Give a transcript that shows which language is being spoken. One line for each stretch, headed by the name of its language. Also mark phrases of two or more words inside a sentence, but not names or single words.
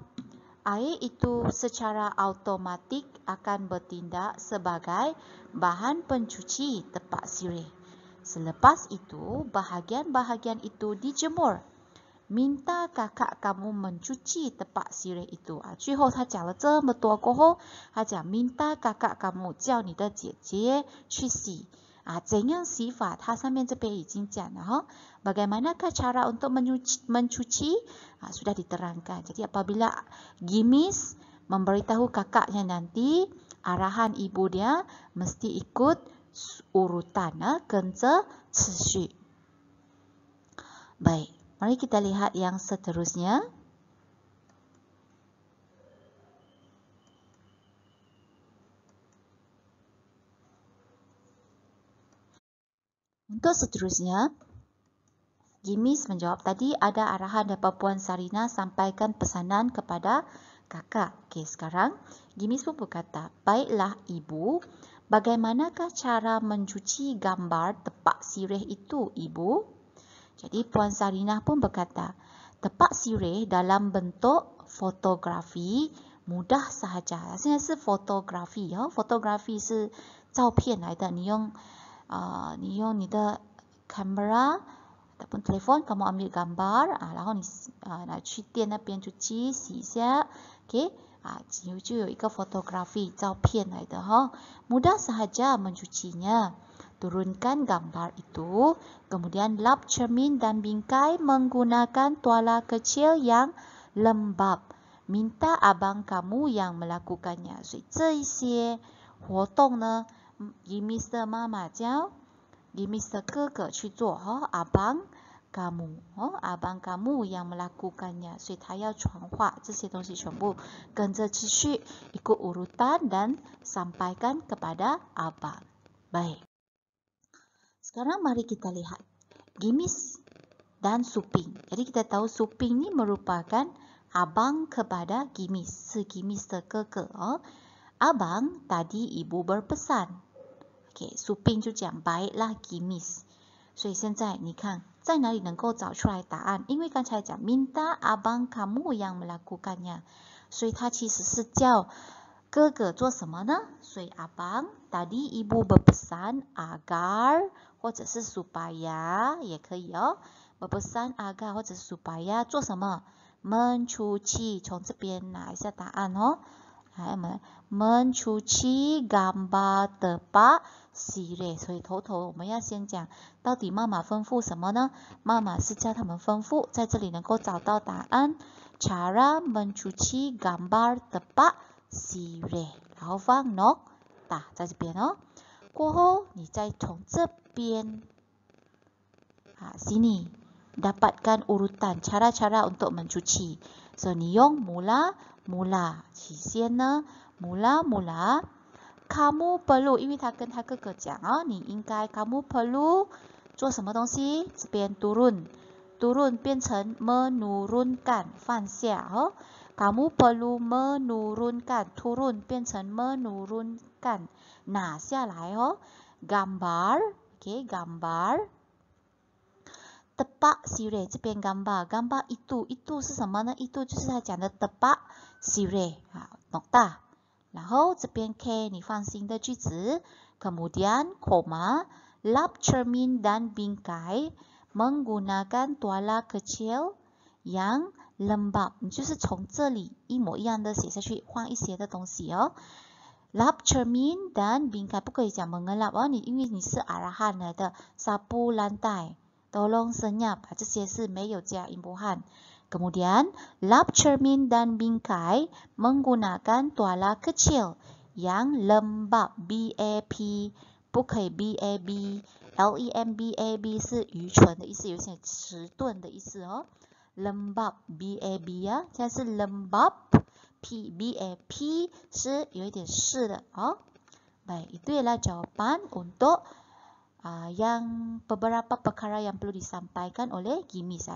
Malay: Air itu secara automatik akan bertindak sebagai bahan pencuci tepak sirih. Selepas itu, bahagian-bahagian itu dijemur. Minta kakak kamu mencuci tepak sirih itu.
Chinese: 最后他讲了这么多过后，他讲
Malay: minta kakak kamu
Chinese: 叫你的姐姐去洗。怎样洗法？它上面这边已经讲了
Malay: Bagaimanakah cara untuk mencuci? Sudah diterangkan. Jadi apabila Gimis memberitahu kakaknya nanti, arahan ibu dia mesti ikut urutan,
Chinese: 跟着次序。
Malay: Baik, mari kita lihat yang seterusnya. Untuk seterusnya, Gimis menjawab tadi ada arahan daripada Puan Sarina sampaikan pesanan kepada kakak. Okey, sekarang Gimis pun berkata, baiklah ibu, bagaimanakah cara mencuci gambar tepak sirih itu ibu? Jadi Puan Sarina pun berkata, tepak sirih dalam bentuk fotografi mudah sahaja.
Chinese: 现在是 fotografi fotografi 是照片来的，你用你的
Malay: kamera ataupun telefon kamu ambil gambar
Chinese: 然后你拿去店那边洗一下 okey 就有一个 fotografi 照片来的
Malay: mudah sahaja mencucinya. Turunkan gambar itu, kemudian lap cermin dan bingkai menggunakan tuala kecil yang lembab. Minta abang kamu yang melakukannya.
Chinese: 所以这一些活动呢Gimis 的妈妈教 Gimis 的哥哥去做
Malay: abang kamu abang kamu yang melakukannya
Chinese: 所以他要传话这些东西全部跟着秩序
Malay: ikut urutan dan sampaikan kepada abang. Baik, sekarang mari kita lihat Gimis dan Suping. Jadi kita tahu Suping ni merupakan abang kepada Gimis, si Gimis
Chinese: 的哥哥
Malay: Abang, tadi ibu berpesan. Okay, Suping
Chinese: 就讲
Malay: baiklah Gimis.
Chinese: 所以现在你看在哪里能够找出来答案？因为刚才讲
Malay: minta abang kamu yang melakukannya，
Chinese: 所以他其实是叫哥哥做什么呢？所以
Malay: abang tadi ibu berpesan agar
Chinese: 或者是 supaya 也可以
Malay: berpesan agar
Chinese: 或者是 supaya 做什么？ mencuci， 从这边拿一下答案
Malay: mencuci gambar tepak sirih。
Chinese: 所以头我们要先讲到底妈妈吩咐什么呢？妈妈是叫他们吩咐，在这里能够找到答案
Malay: cara mencuci gambar tepak sirih，
Chinese: 然后放 nokta 在这边过后你再从这边 sini
Malay: dapatkan urutan cara-cara untuk mencuci。
Chinese: So 你用 mula 起先呢
Malay: mula kamu perlu，
Chinese: 因为他跟他哥哥讲你应该
Malay: kamu perlu
Chinese: 做什么东西？
Malay: 这边 turun 变成 menurunkan 放下kamu perlu menurunkan turun 变成 menurunkan menggunakan. Nah,
Chinese: 下来哦
Malay: gambar, okey, gambar tepak sirih
Chinese: 这边
Malay: gambar itu
Chinese: 是什么呢？ itu 就是他讲的
Malay: tepak sirih. nokta.
Chinese: 然后这边 K 你放新的句子
Malay: kemudian koma lap cermin dan bingkai menggunakan tuala kecil yang lembab.
Chinese: 你就是从这里一模一样的写下去，换一些的东西哦。
Malay: lap cermin dan bingkai
Chinese: 不可以讲 mengelap 哦，因为你是 arahan 来的
Malay: sapu lantai tolong senyap
Chinese: 这些是没有加 imbuhan.
Malay: Kemudian lap cermin dan bingkai menggunakan tuala kecil yang lembab BAP
Chinese: 不可以
Malay: BAB LEMBAB
Chinese: 是愚蠢的意思，有些迟钝的意思哦。
Malay: lembab BAB
Chinese: 呀，现在是
Malay: lembab P BAP
Chinese: 是有一点是的哦。
Malay: Baik, itu ialah jawapan untuk yang beberapa perkara yang perlu disampaikan oleh Gimis.